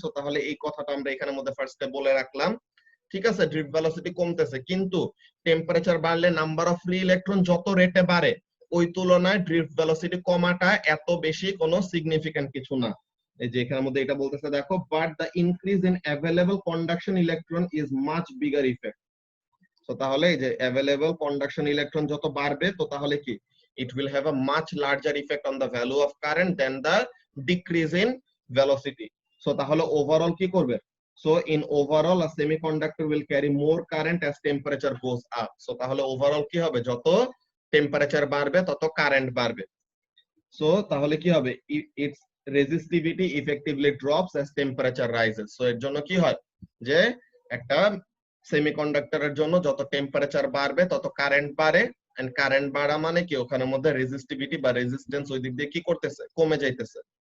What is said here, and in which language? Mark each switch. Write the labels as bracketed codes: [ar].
[bn] So তাহলে এই কথাটা আমরা এখানের মধ্যে ফার্স্টে বলে রাখলাম, ঠিক আছে, ড্রিফট ভেলোসিটি কমতেছে, কিন্তু টেম্পারেচার বাড়লে নাম্বার অফ ফ্রি ইলেকট্রন যত রেটে বাড়ে ওই তুলনায় ড্রিফট ভেলোসিটি কমাটা এত বেশি কোনো সিগনিফিক্যান্ট কিছু না। এই যে এখানের মধ্যে এটা বলতেছে, দেখো, [en] But the increase in available conduction electron is much bigger effect. [bn] তো তাহলে এই যে অ্যাভেলেবল কন্ডাকশন ইলেকট্রন যত বাড়বে তো তাহলে কি, [en] it will have a much larger effect on the value of current than the decrease in velocity. So [bn] তাহলে ওভারঅল কি করবে, [en] so in overall a semiconductor will carry more current as temperature goes up. [bn] So তাহলে overall কি হবে, যত temperature বাড়বে তত current বাড়বে। সো তাহলে কি হবে, [en] its resistivity effectively drops as temperature rises. [bn] So এর জন্য কি হয়, যে একটা সেমিকন্ডাক্টরের জন্য যত টেম্পারেচার বাড়বে তত কারেন্ট বাড়ে, এন্ড কারেন্ট বাড়া মানে কি, ওখানের মধ্যে রেজিস্টিভিটি বা রেজিস্ট্যান্স ওই দিক দিয়ে কি করতেছে, কমে যাইতেছে।